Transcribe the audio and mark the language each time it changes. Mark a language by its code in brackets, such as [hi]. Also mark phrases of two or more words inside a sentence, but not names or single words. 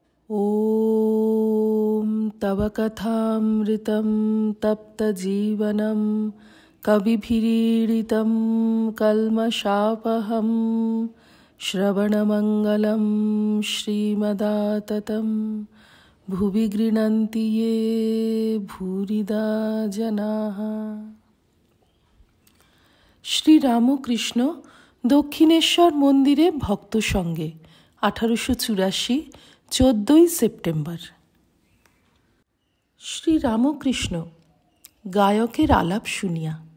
[sa] ॐ तव कथामृतं तप्तजीवनं कविभिरीडितं कल्मषापहं श्रवणमङ्गलं श्रीमदाततं भुवि गृह्णन्ति ये भूरिदा जनाः। [bn] শ্রীরামকৃষ্ণ দক্ষিণেশ্বর মন্দিরে ভক্ত সঙ্গে 1884 14 সেপ্টেম্বর। শ্রীরামকৃষ্ণ গায়কের আলাপ শুনিয়া।